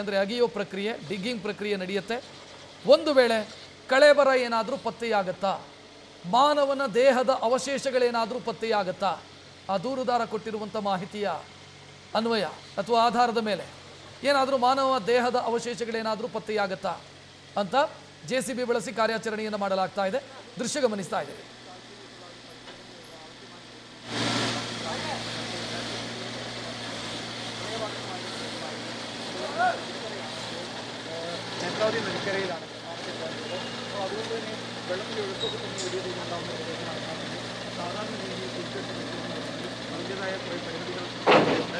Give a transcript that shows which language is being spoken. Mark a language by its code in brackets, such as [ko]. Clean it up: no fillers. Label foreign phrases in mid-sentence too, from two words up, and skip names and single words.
[kn] ಅಂದರೆ ಅಗೆಯೋ ಪ್ರಕ್ರಿಯೆ, ಡಿಗ್ಗಿಂಗ್ ಪ್ರಕ್ರಿಯೆ ನಡೆಯುತ್ತೆ. ಒಂದು ವೇಳೆ ಕಳೆಬರ ಏನಾದರೂ ಪತ್ತೆಯಾಗತ್ತಾ, ಮಾನವನ ದೇಹದ ಅವಶೇಷಗಳೇನಾದರೂ ಪತ್ತೆಯಾಗತ್ತಾ, ಆ ದೂರುದಾರ ಕೊಟ್ಟಿರುವಂಥ ಮಾಹಿತಿಯ ಅನ್ವಯ ಅಥವಾ ಆಧಾರದ ಮೇಲೆ ಏನಾದರೂ ಮಾನವ ದೇಹದ ಅವಶೇಷಗಳೇನಾದರೂ ಪತ್ತೆಯಾಗತ್ತಾ ಅಂತ ಜೆಸಿಬಿ ಬಳಸಿ ಕಾರ್ಯಾಚರಣೆಯನ್ನು ಮಾಡಲಾಗ್ತಾ ಇದೆ. ದೃಶ್ಯ ಗಮನಿಸ್ತಾ ಇದ್ದೀರಿ. [ml] നേത്രാവതി നദിക്കരയിലാണ് അതുകൊണ്ട് തന്നെ വെള്ളത്തിൽ ഒഴുക്കൊക്കെ തന്നെ വലിയ രീതിയിലുണ്ടാകുന്ന സാധാരണ രീതിയിൽ അതിൻ്റെതായ കുറേ പരിമിതികൾ ഉണ്ട്.